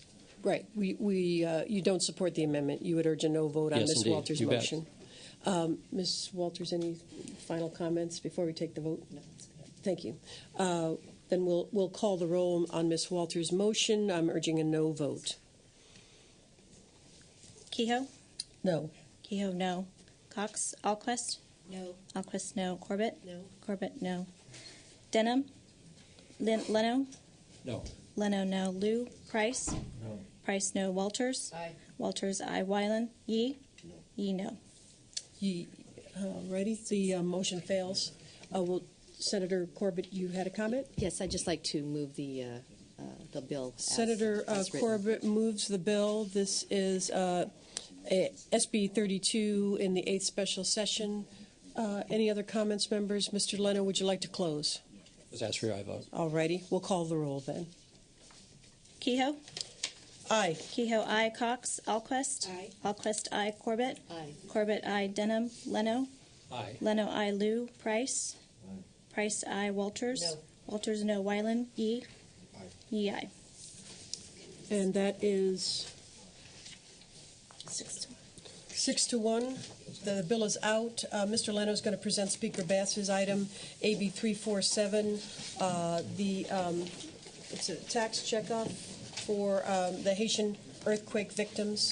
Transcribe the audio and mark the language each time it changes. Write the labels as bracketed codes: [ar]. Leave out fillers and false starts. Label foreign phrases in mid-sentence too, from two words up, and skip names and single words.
[en] Right. You don't support the amendment. You would urge a no vote on Yes, Ms. indeed. Walters' You bet. motion. Ms. Walters, any final comments before we take the vote? No, that's good. Thank you. Then we'll call the roll on Ms. Walters' motion. I'm urging a no vote. Kehoe? No. Kehoe, no. Cox? Alquist? No. Alquist, no. Corbett? No. Corbett, no. Denham? Leno? No. Leno, no. Liu? Price? No. Price, no. Walters? Aye. Walters, aye. Wyland? Yee? No. Yee, no. Ready? The motion fails. Senator Corbett, you had a comment? Yes, I'd just like to move the bill. Senator as written. Corbett moves the bill. This is SB 32 in the 8th special session. Any other comments, members? Mr. Leno, would you like to close? Let's ask for your aye vote. All righty. We'll call the roll then. Kehoe? Aye. Kehoe, aye. Cox? Alquist? Aye. Alquist, aye. Corbett? Aye. Corbett, aye. Denham? Leno? Aye. Leno, aye. Liu? Price? Aye. Price, aye. Walters? No. Walters, no. Wyland? Yee? Aye. Yee, aye. And that is 6 to 1. The bill is out. Mr. Leno is going to present Speaker Bass's item, AB 347. It's a tax checkoff for the Haitian earthquake victims.